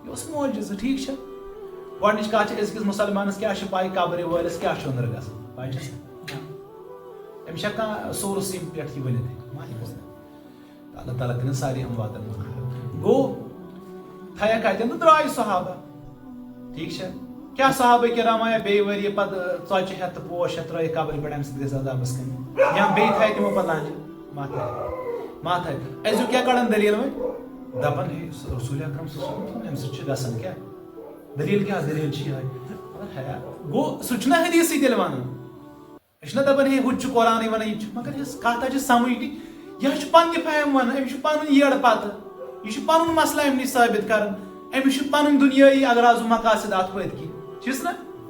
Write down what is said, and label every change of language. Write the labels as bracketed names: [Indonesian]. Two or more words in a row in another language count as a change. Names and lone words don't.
[Kashmiri] یہِ اوس معجزٕ ٹھیٖک چھا گۄڈنِچ کتھ چھِ أزکِس مُسلمانس کیٛاہ چھِ پاے قبرِ وٲلِس کیٛاہ چھُ أنٛدرٕ گژھان پاے چھس أمِس چھا کانٛہہ سورس ییٚمہِ پٮ۪ٹھ یہِ ؤنِتھ اللہ تعالیٰ کٔرِنۍ سارے امواتن منٛز گوٚو تھایکھ کتٮ۪ن تہٕ درٛاے صحابہ ٹھیٖک چھا کیٛاہ صحابہ کرام آیا بیٚیہِ ؤرۍ پتہٕ ژۄچہِ ہٮ۪تھ تہٕ پوش ہٮ۪تھ ترٲیِکھ قبرِ پٮ۪ٹھ اَمہِ سۭتۍ گژھِ عذابس کٔمی یا بیٚیہِ تھایہِ تِمو پتہٕ لانجہِ ما تھایہِ أزیُک کیٛاہ کڑان دٔلیٖل وۄنۍ دپان ہے رسول اکرم صلی اللہ علیہ وسلم اَمہِ سۭتۍ چھُ گژھان کیٛاہ دٔلیٖل کیٛاہ دٔلیٖل چھِ یِہے گوٚو سُہ چھُنہ حدیٖثٕے تیٚلہِ ونان أسۍ چھِنہ دپان ہے ہُہ تہِ چھُ قرآنٕے ونان یہِ چھُ مگر یۄس کتھ حظ چھِ سمجھنی یہِ چھُ پننہِ فہم ونان أمِس چھُ پنُن یٔڑ پتہٕ یہِ چھُ پنُن مسلہٕ امہِ نِش ثٲبت کران أمِس چھُ پنُن دُنیٲیی اغراض و مقاصد اتھ پٔتۍ کِنۍ چھُس نا